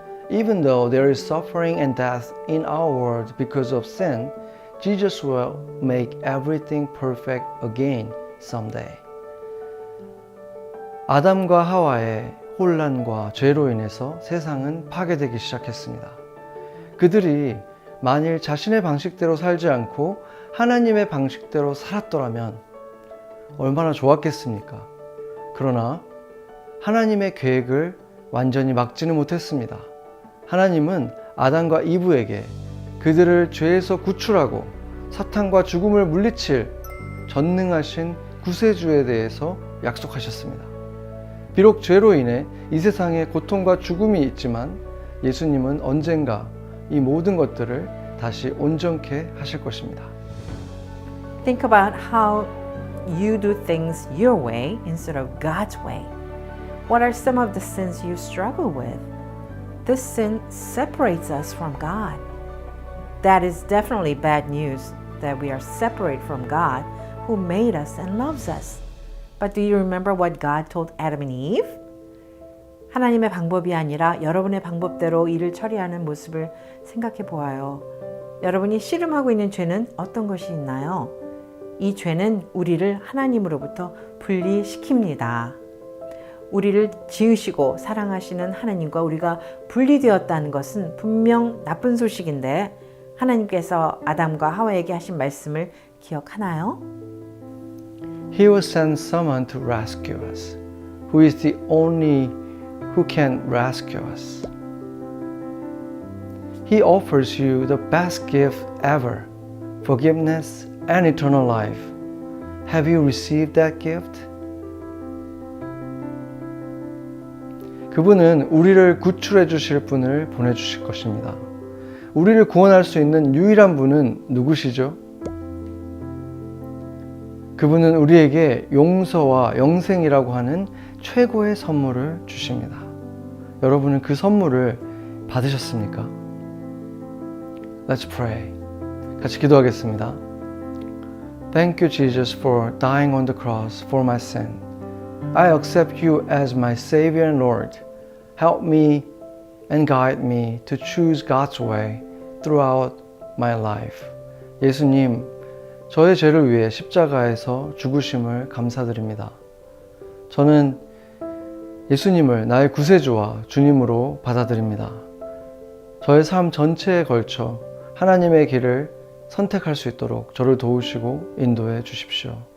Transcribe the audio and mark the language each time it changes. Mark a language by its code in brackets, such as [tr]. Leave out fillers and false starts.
[en] Even though there is suffering and death in our world because of sin, Jesus will make everything perfect again someday. [ko] 아담과 하와의 혼란과 죄로 인해서 세상은 파괴되기 시작했습니다. 그들이 만일 자신의 방식대로 살지 않고 하나님의 방식대로 살았더라면 얼마나 좋았겠습니까? 그러나 하나님의 계획을 완전히 막지는 못했습니다. 하나님은 아담과 이브에게 그들을 죄에서 구출하고 사탄과 죽음을 물리칠 전능하신 구세주에 대해서 약속하셨습니다. 비록 죄로 인해 이 세상에 고통과 죽음이 있지만 예수님은 언젠가 이 모든 것들을 다시 온전케 하실 것입니다. [en] Think about how you do things your way instead of God's way. What are some of the sins you struggle with? This sin separates us from God. That is definitely bad news that we are separate from God who made us and loves us. But do you remember what God told Adam and Eve? [ko] 하나님의 방법이 아니라 여러분의 방법대로 일을 처리하는 모습을 생각해 보아요. 여러분이 씨름하고 있는 죄는 어떤 것이 있나요? 이 죄는 우리를 하나님으로부터 분리시킵니다. 우리를 지으시고 사랑하시는 하나님과 우리가 분리되었다는 것은 분명 나쁜 소식인데 하나님께서 아담과 하와에게 하신 말씀을 기억하나요? [en] He will send someone to rescue us, who is the only who can rescue us. He offers you the best gift ever, forgiveness and eternal life. Have you received that gift? [ko] 그분은 우리를 구출해 주실 분을 보내주실 것입니다. 우리를 구원할 수 있는 유일한 분은 누구시죠? 그분은 우리에게 용서와 영생이라고 하는 최고의 선물을 주십니다. 여러분은 그 선물을 받으셨습니까? [en] Let's pray. [ko] 같이 기도하겠습니다. [en] Thank you, Jesus, for dying on the cross for my sin. I accept you as my Savior and Lord. Help me and guide me to choose God's way throughout my life. [ko] 예수님, 저의 죄를 위해 십자가에서 죽으심을 감사드립니다. 저는 예수님을 나의 구세주와 주님으로 받아들입니다. 저의 삶 전체에 걸쳐 하나님의 길을 선택할 수 있도록 저를 도우시고 인도해 주십시오.